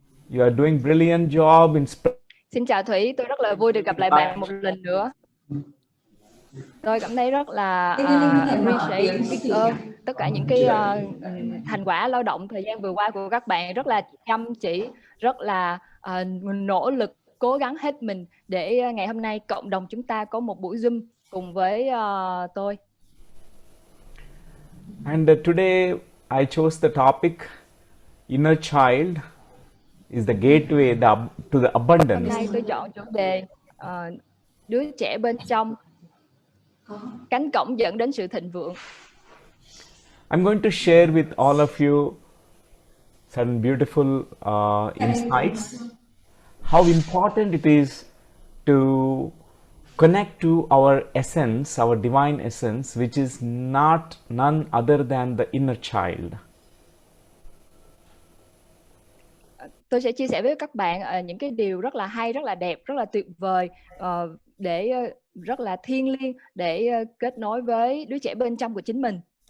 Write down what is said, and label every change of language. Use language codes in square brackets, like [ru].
[en] You are doing brilliant job in [vi] Xin chào Thủy, tôi rất là vui được gặp lại bạn một lần nữa. Tôi cảm thấy rất là appreciate, biết ơn tất cả những cái thành quả lao động thời gian vừa qua của các bạn, rất là chăm chỉ, rất là nỗ lực, cố gắng hết mình để ngày hôm nay cộng đồng chúng ta có một buổi Zoom cùng với tôi. [en] And today I chose the topic inner child is the gateway to the abundance. [vi] Hôm nay tôi chọn chủ đề đứa trẻ bên trong, cánh cổng dẫn đến sự thịnh vượng. [en] I'm going to share with all of you some beautiful insights, how important it is to connect to our essence, our divine essence, which is none other than the inner child. [vi] Tôi sẽ chia sẻ với các bạn những cái điều rất là hay, rất là đẹp, rất là tuyệt vời, để rất là thiêng liêng để kết nối với đứa trẻ bên trong của chính mình.